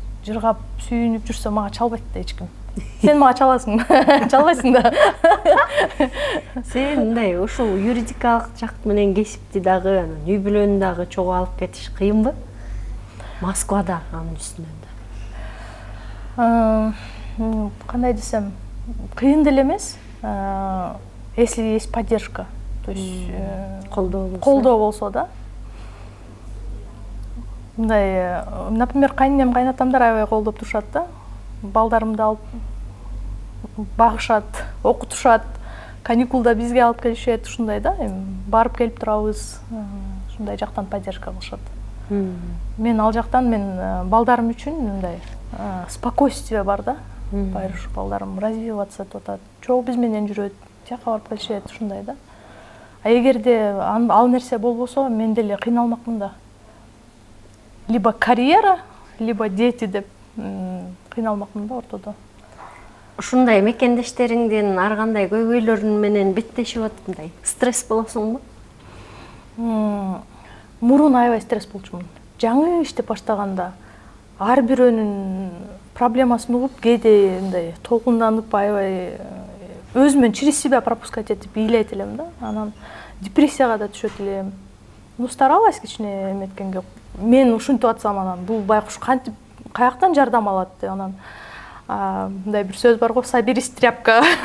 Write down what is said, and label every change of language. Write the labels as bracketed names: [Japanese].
[Kyrgyz] Жыргап, сүйүнүп жүрсө мага чалбайт да эч ким. Сен мага чаласың, чалбайсың да. Сен мындай ушул юридикалык жак менен кесипти дагы, анан үй бүлөнү дагы чогуу алып кетиш кыйынбы? Москвада анын үстүнөн да. Кандай десем, кыйын деле эмес. [Russian] Если есть поддержка, то есть [Kyrgyz] колдоо болсо да. Мындай, например, кайненем, кайнатамдар аябай колдоп турушат да. Балдарымды алып багышат, окутушат, каникулда бизге алып келишет, ушундай да. Барып келип турабыз, ушундай жактан поддержка кылышат. Мен ал жактан балдарым үчүн мындай спокойствие бар да. Байыр ушу балдарым развиваться этип атат. Чогуу биз менен жүрөт, тияка барып келишет, ушундай да. А эгерде ал нерсе болбосо, мен деле кыйналмакмын да. [Russian] Либо карьера, либо дети [Kyrgyz] деп кыйналмакмын да ортодо. Ушундай мекендештериңдин ар кандай көйгөйлөрү менен беттешип аткандай стресс болосуңбу? Мурун аябай стресс болчумун. Жаңы иштеп баштаганда ар бирөөнүн проблемасын угуп, кээде мындай толкунданып, аябай өзүмөн [Russian] через себя пропускать [Kyrgyz] этип ыйлайт элем да. Анан депрессияга да түшөт элем. [Russian] Старалась [Kyrgyz] кичине эметкенге. Мен ушинтип атсам, анан бул байкуш кантип каяктан жардам алат деп, анан мындай бир сөз бар го, [Russian] соберись, тряпка.